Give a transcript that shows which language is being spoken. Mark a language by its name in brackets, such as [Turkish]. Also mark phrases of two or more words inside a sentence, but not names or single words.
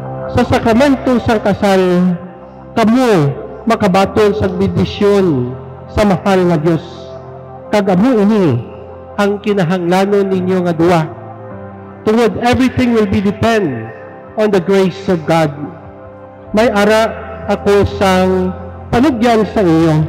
[Hiligaynon] sa sakramento sa kasal, kamo makabaton sa bendisyon sa mahal nga Dios. Kag amo ini ang kinahanglanon ninyo nga duwa. [English] Tungod everything will be depend on the grace of God. [Hiligaynon] May ara ako sang panugyan sa inyo.